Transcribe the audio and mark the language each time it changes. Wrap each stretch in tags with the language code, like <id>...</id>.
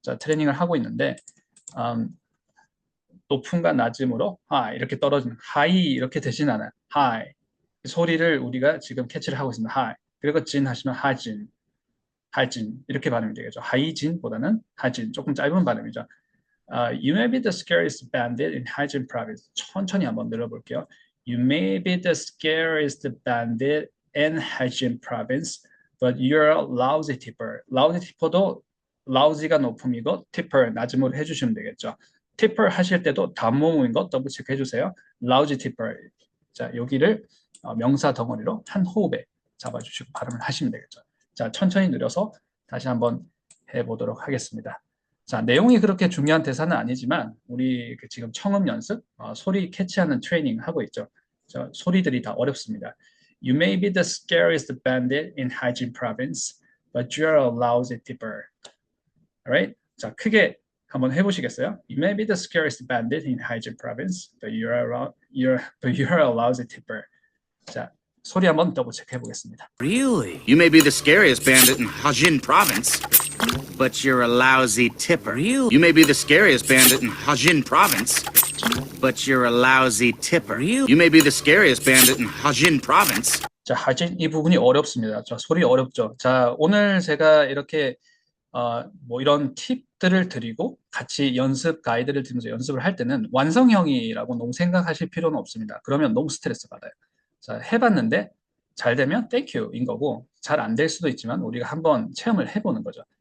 <ko>자, 트레이닝을 하고 있는데 높음과 낮음으로 이렇게 떨어지는 하이 이렇게 되진 않아요. 하이 소리를 우리가 지금 캐치를 하고 있습니다. 하이 그리고 진 하시면 하진 하진 이렇게 발음이 되겠죠. 하이진보다는 하진 조금 짧은 발음이죠.</ko> <en>You may be the scariest bandit in Haijin province.</en> <ko>천천히 한번 늘어볼게요.</ko> <en>You may be the scariest bandit in Haijin province, but you're a lousy tipper.</en> <ko>lousy tipper도 lousy가 높음이고 tipper 낮음으로 해주시면 되겠죠. tipper 하실 때도 단모음인 거 더블 체크 해주세요.</ko> <en>lousy tipper.</en> <ko>자, 여기를 명사 덩어리로 한 호흡에 잡아주시고 발음을 하시면 되겠죠. 자, 천천히 늘려서 다시 한번 해보도록 하겠습니다. 자, 내용이 그렇게 중요한 대사는 아니지만 우리 지금 청음 연습, 소리 캐치하는 트레이닝 하고 있죠. 자, 소리들이 다 어렵습니다.</ko> <en>You may be the scariest bandit in Haijin province, but you're a lousy tipper. Alright?</en> <ko>자, 크게 한번 해보시겠어요?</ko> <en>You may be the scariest bandit in Haijin province, but you're a lousy tipper.</en> <ko>자, 소리 한번 더블 체크 해보겠습니다.</ko> <en>Really? You may be the scariest bandit in Hajin province, but you're a lousy tipper. Really? You may be the scariest bandit in Hajin province, but you're a lousy tipper. Really? You may be the scariest bandit in Hajin province.</en> <ko>자, 하진 이 부분이 어렵습니다. 자, 소리 어렵죠. 자, 오늘 제가 이렇게 뭐 이런 팁들을 드리고 같이 연습 가이드를 드리면서 연습을 할 때는 완성형이라고 너무 생각하실 필요는 없습니다. 그러면 너무 스트레스 받아요. 자, 해봤는데 잘 되면 땡큐인 거고 잘 안 될 수도 있지만 우리가 한번 체험을 해보는 거죠.</ko>